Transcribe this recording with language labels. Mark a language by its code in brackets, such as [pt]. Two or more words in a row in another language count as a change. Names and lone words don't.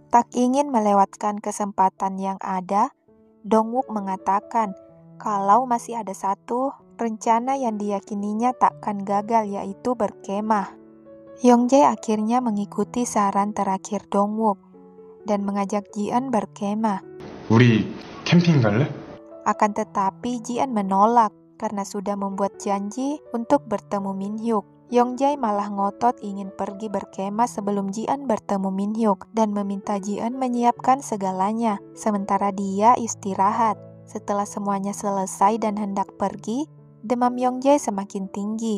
[id] Tak ingin melewatkan kesempatan yang ada, Dong-wook mengatakan kalau masih ada satu rencana yang diyakininya takkan gagal, yaitu berkemah. Yongjae akhirnya mengikuti saran terakhir Dong-wook dan mengajak Ji-eun berkemah. [ko] 우리 캠핑 갈래? [id] Akan tetapi Ji-eun menolak karena sudah membuat janji untuk bertemu Min-hyuk. Yongjae malah ngotot ingin pergi berkemah sebelum Ji-eun bertemu Min-hyuk dan meminta Ji-eun menyiapkan segalanya, sementara dia istirahat. Setelah semuanya selesai dan hendak pergi, demam Yongjae semakin tinggi.